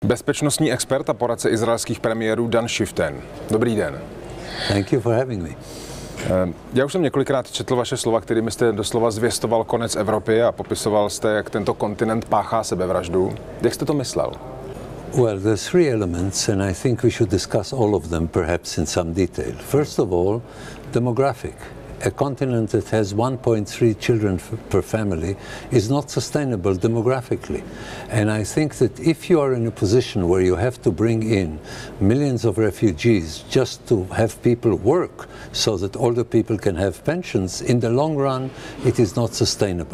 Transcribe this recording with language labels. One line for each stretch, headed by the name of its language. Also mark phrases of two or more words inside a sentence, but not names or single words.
Czech: Bezpečnostní expert a poradce izraelských premiérů Schueftan. Dobrý den.
English: Thank you for having me.
Czech: Já už jsem několikrát četl vaše slova, kterými jste doslova zvěstoval konec Evropy a popisoval jste, jak tento kontinent páchá sebevraždu. Jak jste to myslel?
English: Well, there's three elements, and I think we should discuss all of them perhaps in some detail. First of all, demographic. A continent that has 1.3 children per family is not sustainable demographically. And I think that if you are in a position where you have to bring in millions of refugees just to have people work so that older people can have pensions, in the long run it is not sustainable.